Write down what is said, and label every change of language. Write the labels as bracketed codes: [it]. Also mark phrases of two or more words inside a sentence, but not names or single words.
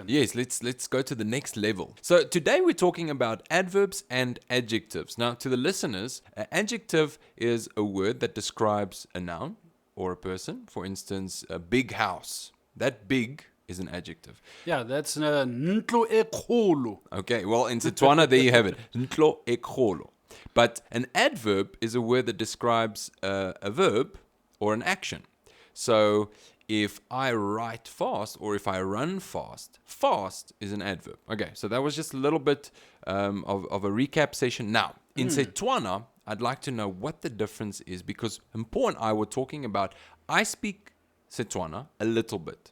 [en] Yes, let's go to the next level. So today we're talking about adverbs and adjectives. Now, to the listeners, an adjective is a word that describes a noun or a person. For instance, a big house. That big is an adjective. Yeah, that's [tn] ntlo e kgolo. [en] Okay, well, in Setswana, there you have it. [tn] Ntlo e kgolo. [en] But an adverb is a word that describes a verb or an action. So if I write fast or if I run fast, fast is an adverb. Okay, so that was just a little bit of a recap session. Now, in Setswana, I'd like to know what the difference is because Mpho and I were talking about, I speak Setswana a little bit.